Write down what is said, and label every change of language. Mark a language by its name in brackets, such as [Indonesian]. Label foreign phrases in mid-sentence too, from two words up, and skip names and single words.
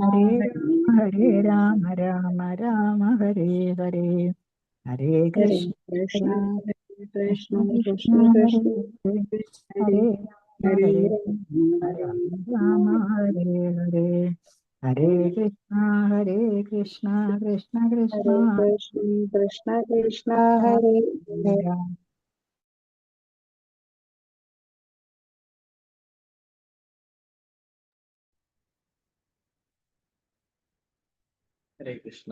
[Sanskrit] ഹരേ രാമ രാമ ഹരേ ഹരേ. ഹരേ ഹരേ കൃഷ്ണ കൃഷ്ണ കൃഷ്ണ കൃഷ്ണ കൃഷ്ണ കൃഷ്ണ ഹരേ കൃഷ്ണ ഹരേ. ഹരേ ഹരേ ഹരേ ഹരേ ഹരേ രാമ ഹരേ ഹരേ. ഹരേ കൃഷ്ണ കൃഷ്ണ കൃഷ്ണ ഹരേ കൃഷ്ണ കൃഷ്ണ കൃഷ്ണ ഹരേ ഹരേ. ഹരേ കൃഷ്ണ.